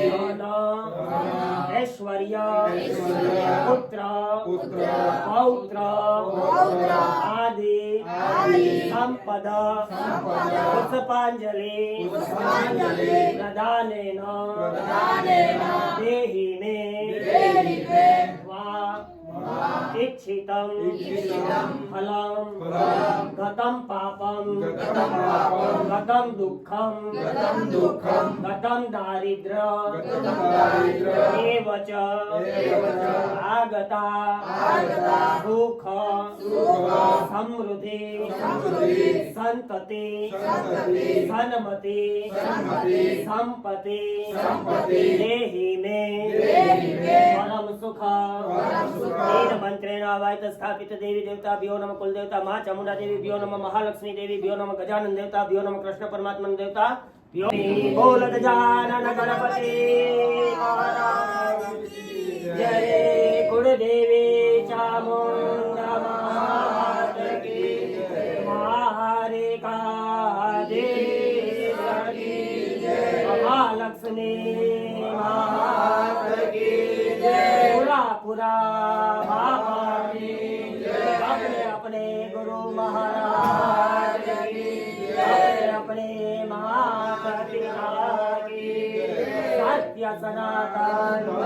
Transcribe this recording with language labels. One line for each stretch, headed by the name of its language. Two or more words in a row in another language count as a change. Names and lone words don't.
Sanskrit: ऐश्वर्य पुत्र पौत्र आदि संपद पुष्पांजलि प्रदानेन देहि मे वा इच्छितं फलं गतं पापं गतं दुःखं गतं दारिद्र्य एव च आगता सुख समृद्धि संतति सन्मति संपत्ति देहि मे परम सुख तेन मंत्रेण आवाहित स्थापित देवी देवता भ्यो नमः कुल देवता मां चामुंडा देवी भ्यो नमः महालक्ष्मी देवी भ्यो नमः गजानन देवता भ्यो नमः कृष्ण परमात्मा देवता भ्यो
Hindi: बोल गजानन गणपति महाराज जय कुल देवी चामुंडा मात की महारिका देवी महालक्ष्मी मात की पूरा अपने अपने गुरु महाराज की अपने माता पिता की सत्य सनातन